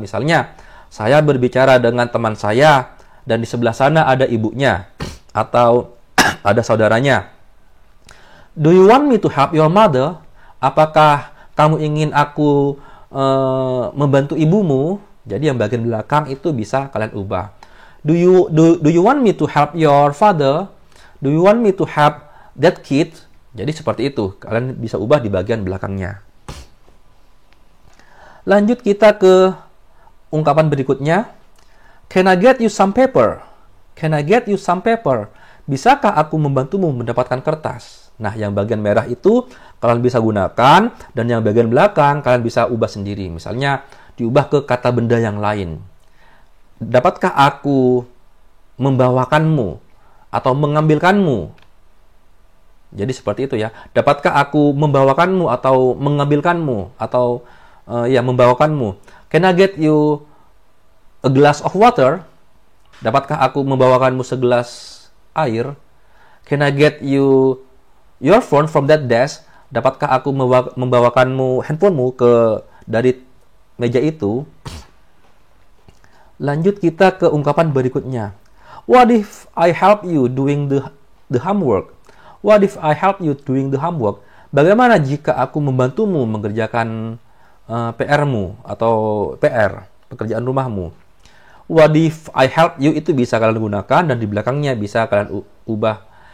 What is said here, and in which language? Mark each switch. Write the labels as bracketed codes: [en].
[id] Misalnya, saya berbicara dengan teman saya dan di sebelah sana ada ibunya atau ada saudaranya. [en] Do you want me to help your mother? [id] Apakah kamu ingin aku membantu ibumu? Jadi yang bagian belakang itu bisa kalian ubah. [en] Do you want me to help your father? Do you want me to help that kid? [id] Jadi seperti itu. Kalian bisa ubah di bagian belakangnya. Lanjut kita ke ungkapan berikutnya. [en] Can I get you some paper? Can I get you some paper? [id] Bisakah aku membantumu mendapatkan kertas? Nah, yang bagian merah itu kalian bisa gunakan, dan yang bagian belakang kalian bisa ubah sendiri. Misalnya, diubah ke kata benda yang lain. Dapatkah aku membawakanmu atau mengambilkanmu? Jadi seperti itu ya. Dapatkah aku membawakanmu atau mengambilkanmu atau membawakanmu? [en] Can I get you a glass of water? [id] Dapatkah aku membawakanmu segelas air? [en] Can I get you your phone from that desk? [id] Dapatkah aku membawakanmu handphonemu dari meja itu? Lanjut kita ke ungkapan berikutnya. [en] What if I help you doing the homework? What if I help you doing the homework? [id] Bagaimana jika aku membantumu mengerjakan PR-mu atau PR, pekerjaan rumahmu? [en] What if I help you [id] itu bisa kalian gunakan, dan di belakangnya bisa kalian ubah.